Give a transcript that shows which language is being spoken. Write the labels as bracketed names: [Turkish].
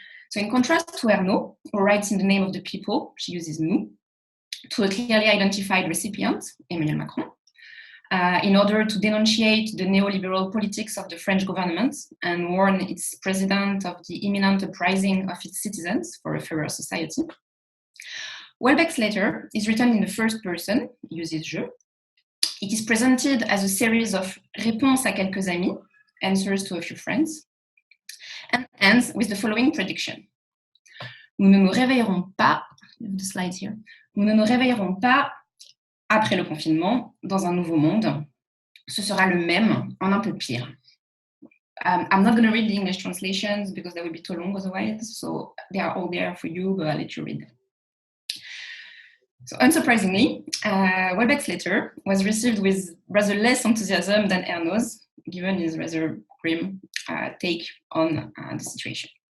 [English] So in contrast to Ernaux, who writes in the name of the people, she uses nous, to a clearly identified recipient, Emmanuel Macron, in order to denunciate the neoliberal politics of the French government and warn its president of the imminent uprising of its citizens for a fairer society. Welbeck's letter is written in the first person, uses je. It is presented as a series of [French] réponses à quelques amis, [English] answers to a few friends, and ends with the following prediction. [French] Nous ne nous réveillerons pas, [English] the slides here, [French] nous ne nous réveillerons pas après le confinement dans un nouveau monde. Ce sera le même en un peu pire. [English] I'm not going to read the English translations because they would be too long otherwise, so they are all there for you, but I'll let you read them. So unsurprisingly, Welbeck's letter was received with rather less enthusiasm than Ernaud's, given his rather grim take on the situation.